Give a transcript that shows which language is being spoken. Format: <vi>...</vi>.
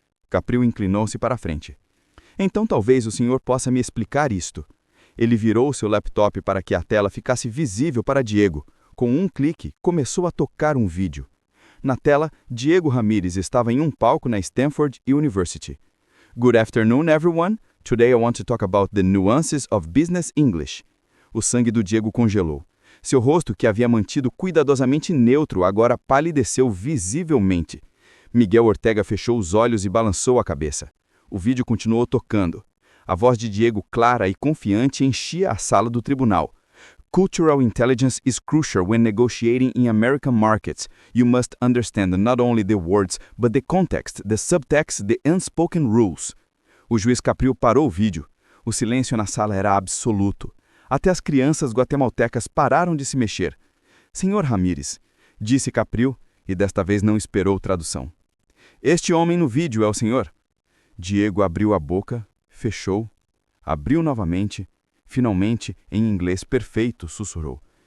<pt>Capriel inclinou-se para a frente. Então talvez o senhor possa me explicar isto. Ele virou seu laptop para que a tela ficasse visível para Diego. Com um clique, começou a tocar um vídeo. Na tela, Diego Ramírez estava em um palco na Stanford University.</pt> <en>Good afternoon, everyone. Today I want to talk about the nuances of business English.</en> <pt>O sangue do Diego congelou. Seu rosto, que havia mantido cuidadosamente neutro, agora palideceu visivelmente. Miguel Ortega fechou os olhos e balançou a cabeça. O vídeo continuou tocando. A voz de Diego, clara e confiante, enchia a sala do tribunal.</pt> <en>Cultural intelligence is crucial when negotiating in American markets. You must understand not only the words, but the context, the subtext, the unspoken rules.</en> <pt>O juiz Capriu parou o vídeo. O silêncio na sala era absoluto. Até as crianças guatemaltecas pararam de se mexer. Senhor Ramírez, disse Capriu, e desta vez não esperou tradução. Este homem no vídeo é o senhor? Diego abriu a boca, fechou, abriu novamente, finalmente, em inglês perfeito, sussurrou.</pt>